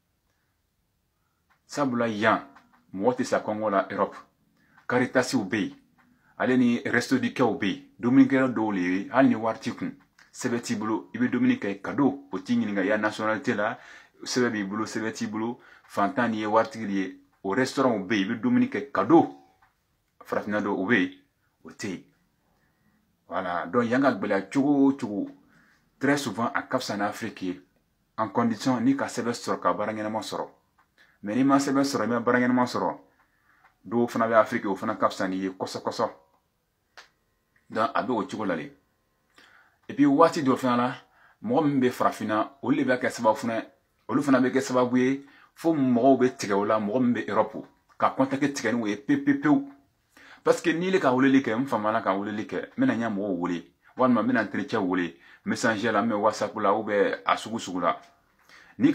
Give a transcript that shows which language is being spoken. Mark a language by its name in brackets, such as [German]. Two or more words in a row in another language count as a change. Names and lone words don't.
[Bambara] sabula yan mɔgɔ tɛ sa kɔngɔ la Europe Caritasiw bɛ yen ale ni resto du cœur bɛ yen dumunikɛyɔrɔ dɔw le ye hali ni wari t'i kun sɛbɛn t'i bolo i bɛ dumuni kɛ cadeau o t'i ɲininka i ya nationalité la sɛbɛn b'i bolo sɛbɛn t'i bolo fantan ni ye waritigi de ye o restaurant bɛ yen i bɛ dumuni kɛ cadeau farafinna dɔ o bɛ yen o tɛ yen [French] voilà donc [Bambara] yan ka gɛlɛya cogo o cogo [French] très souvent [Bambara] a ka fisa n'Afrique ye [French] en condition [Bambara] ni ka sɛbɛn sɔrɔ ka baara ɲɛnama sɔrɔ mais n'i ma sɛbɛn sɔrɔ i ma baara ɲɛnama sɔrɔ dɔw fana bɛ Afrique o fana ka fisa n'i ye kɔsɔ donc a bɛ o cogo la de [French] et puis [Bambara] waati dɔ fana la mɔgɔ min bɛ farafinna olu de bɛ kɛ sababu fana olu fana bɛ kɛ sababu ye fo mɔgɔw bɛ tigɛ o la mɔgɔ min bɛ Europe ka contacter tigɛ ni o ye pewu parce que n'i le ka weleli kɛ n famana ka weleli kɛ n bɛna ɲɛ mɔgɔw wele walima n bɛna entretien wele messenger la n bɛ WhatsApp la [French] ou bien [Bambara] a sugu la n'i